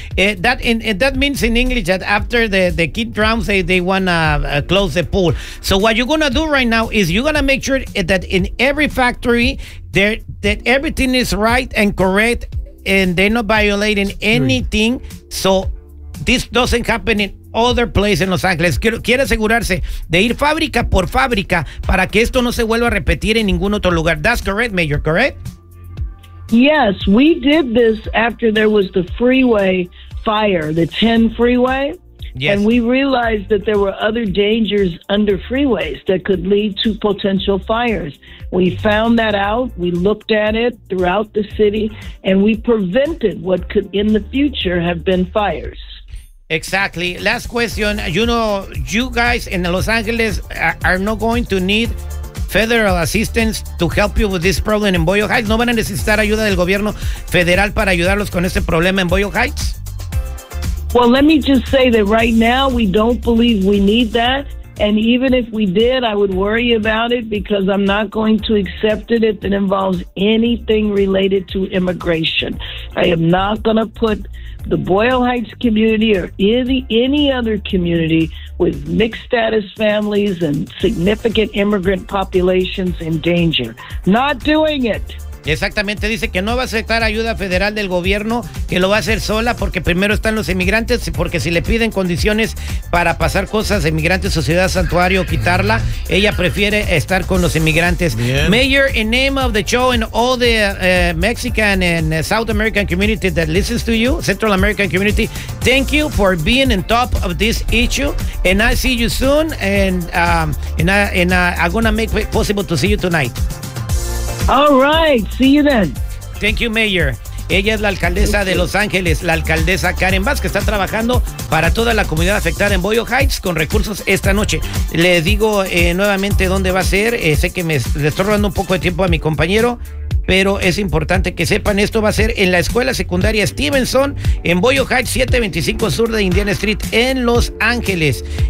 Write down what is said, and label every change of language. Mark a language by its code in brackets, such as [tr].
[en] That means in English that after the kid drowns, they want to close the pool. So what you're going to do right now is you're going to make sure that in every factory, there that everything is right and correct, and they're not violating anything. So this doesn't happen in other place en Los Ángeles. [es] Quiere asegurarse de ir fábrica por fábrica para que esto no se vuelva a repetir en ningún otro lugar. [en] That's correct, Mayor, correct? Yes, we did this after there was the freeway fire, the 10 freeway. Yes. And we realized that there were other dangers under freeways that could lead to potential fires. We found that out. We looked at it throughout the city and we prevented what could in the future have been fires. Exactly. Last question. You know, you guys in Los Angeles are not going to need federal assistance to help you with this problem in Boyle Heights. [es] ¿No van a necesitar ayuda del gobierno federal para ayudarlos con este problema en Boyle Heights? [en] Well, let me just say that right now we don't believe we need that. And even if we did, I would worry about it because I'm not going to accept it if it involves anything related to immigration. I am not going to put the Boyle Heights community or any other community with mixed status families and significant immigrant populations in danger. Not doing it. [es] Exactamente, dice que no va a aceptar ayuda federal del gobierno, que lo va a hacer sola porque primero están los inmigrantes, porque si le piden condiciones para pasar cosas de inmigrantes o ciudad santuario, quitarla, ella prefiere estar con los inmigrantes. Bien. [en] Mayor, in name of the show and all the Mexican and South American community that listens to you, Central American community, thank you for being on top of this issue, and I see you soon, and I'm gonna make it possible to see you tonight. All right, see you then. Thank you, Mayor. [es] Ella es la alcaldesa de Los Ángeles, la alcaldesa Karen Bass, que está trabajando para toda la comunidad afectada en Boyle Heights con recursos esta noche. Le digo nuevamente dónde va a ser. Sé que le estoy robando un poco de tiempo a mi compañero, pero es importante que sepan, esto va a ser en la escuela secundaria Stevenson en Boyle Heights, 725 Sur de Indiana Street en Los Ángeles.